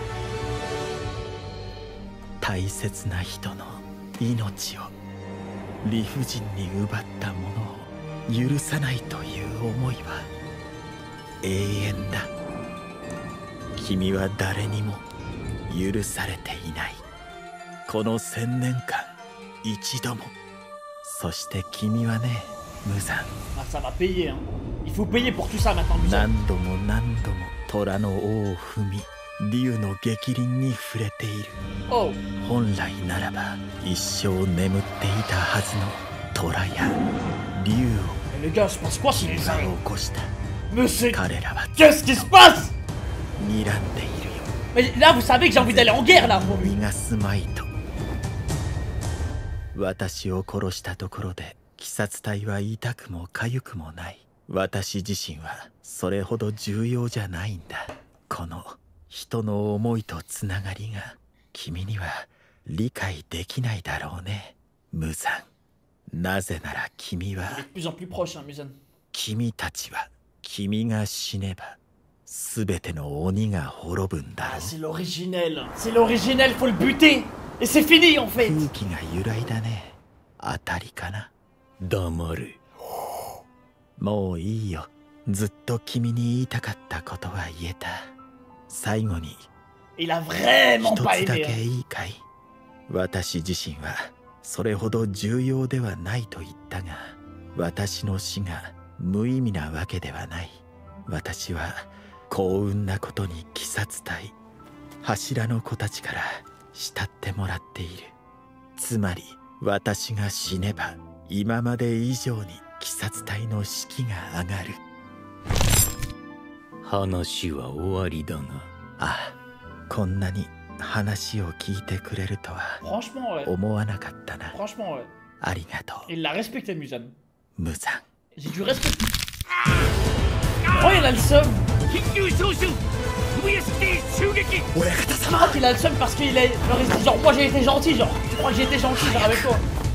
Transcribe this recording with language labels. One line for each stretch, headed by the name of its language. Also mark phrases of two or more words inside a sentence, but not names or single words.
Japanese: 大切な人の命を理不尽に奪った者を許さないという思いは永遠だ。君は誰にも許されていない。この1000年間一度も。そして君はね、無惨。
French: Ah, ça va payer, hein. Il faut payer pour tout ça maintenant, Muzan.
Japanese: 何度も何度も虎の尾を踏み、竜の逆鱗に触れている。 Oh, 本来ならば一生眠っていたはずの虎や竜
French: mais les gars, je pense quoi s'il
Japanese: を
French: les a.
Japanese: 起こした。
French: Mais c'est.
Japanese: 彼らは
French: Qu'est-ce qui se passe?
Japanese: 睨んでいるよ。
French: Mais là, vous savez que j'ai envie d'aller en guerre là, pour lui.
Japanese: 逃がすまいと。私を殺したところで鬼殺隊は痛くも痒くもない。私自身はそれほど重要じゃないんだ。この人の思いとつながりが君には理解できないだろうね、無惨。なぜなら君は
French: Il est de plus en plus proche, hein, Muzan.
Japanese: 君たちは君が死ねば全ての鬼が滅ぶんだろ Ah, う。
French: c'est l'originel. C'est l'originel, faut le buter. Et c'est fini en fait.
Japanese: 空気が揺らいだね。当たりかな。黙れ。もういいよ。ずっと君に言いたかったことは言えた。最後に
French: Il a vraiment
Japanese: 一
French: pas
Japanese: つだ
French: aimé.
Japanese: け
French: Hein.
Japanese: いいかい。私自身はそれほど重要ではないと言ったが、私の死が無意味なわけではない。私は幸運なことに鬼殺隊、柱の子たちから慕ってもらっている。つまり私が死ねば今まで以上に鬼殺隊の士気が上がる。話は終わりだが。ああ、こんなに話を聞いてくれるとは
French: Franchement, ouais.
Japanese: 思わなかったな。
French: Franchement, ouais.
Japanese: ありがとう、
French: Il l'a respecté, Muzan.
Japanese: 無惨。
French: J'ai dû respecter. Oh, il a le seum.
Japanese: 親方
French: Je
Japanese: 様、
French: crois qu'il a le seum parce qu'il est. Genre, il se dit, genre, moi j'ai été gentil, genre. Tu crois que j'ai été gentil, genre, avec toi?